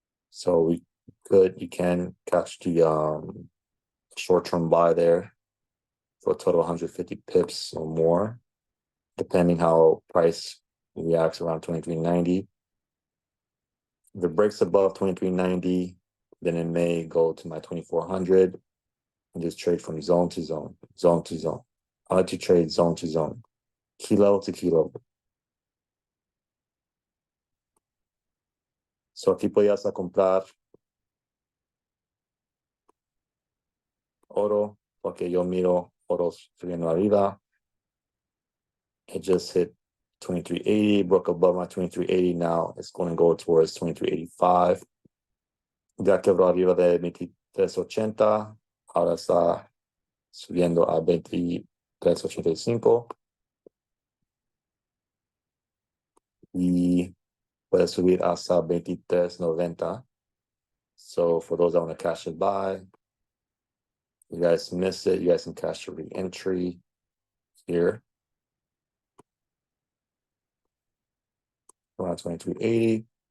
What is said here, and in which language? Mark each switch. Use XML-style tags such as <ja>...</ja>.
<en>So you can catch the short-term buy there for a total of 150 pips or more, depending how price reacts around 2390. If it breaks above 2390, then it may go to my 2400 and just trade from zone to zone, zone to zone. I like to trade zone to zone, kilo to kilo.</en> <es>So aquí podías a comprar oro, porque yo miro oro subiendo arriba.</es> <en>It just hit 2380, broke above my 2380. Now it's going to go towards 2385.</en> <es>Ya quebró arriba de mi $23.80, ahora está subiendo a $23.85 y puede subir hasta $23.90.</es> <en>So for those that want to cash it by, you guys missed it, you guys can cash your re-entry here around 22.80.</en>